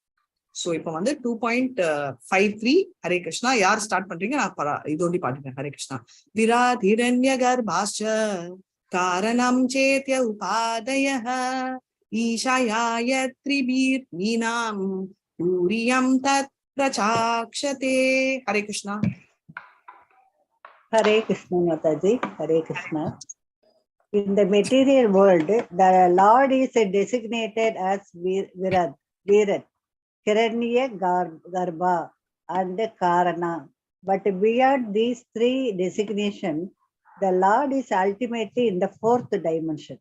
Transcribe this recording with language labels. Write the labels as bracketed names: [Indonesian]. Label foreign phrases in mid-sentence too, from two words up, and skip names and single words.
[Tamil] சோ இப்ப வந்து 2.53 [Sanskrit] हरे कृष्ण. [Tamil] யார் ஸ்டார்ட் பண்றீங்க? நான் இதோண்டி பாட்டுட்டேன். [Sanskrit] हरे कृष्ण। विराड् हिरण्यगर्भश्च कारणं चेत्युपाधयः ईशस्य यत् त्रिभिर् हीनं तुरीयं तत् प्रचक्षते. हरे कृष्ण. हरे कृष्ण माताजी, हरे कृष्ण. [English] In the material world, the Lord is designated as Virat, Hiranya Garbha, and Karana. But beyond these three designations, the Lord is ultimately in the fourth dimension.